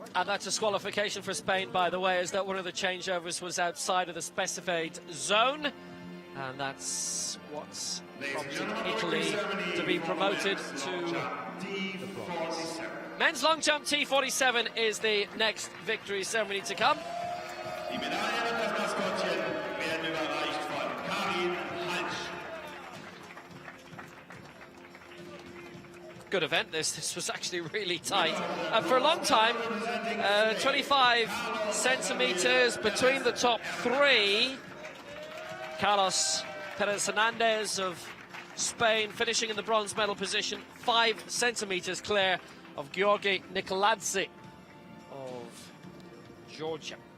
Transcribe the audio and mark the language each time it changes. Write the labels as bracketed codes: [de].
[en] And that disqualification for Spain, by the way, is that one of the changeovers was outside of the specified zone. And that's what's prompted Italy to be promoted to the bronze. Men's long jump T47 is the next victory ceremony to come. [de] Die Medaillen und das Maskottchen werden überreicht von Karin Halsch. [en] Good event. This was actually really tight. For a long time, 25 centimeters between the top three. Carlos Perez Hernandez of Spain finishing in the bronze medal position, 5 centimeters clear of Georgi Nikoladze of Georgia.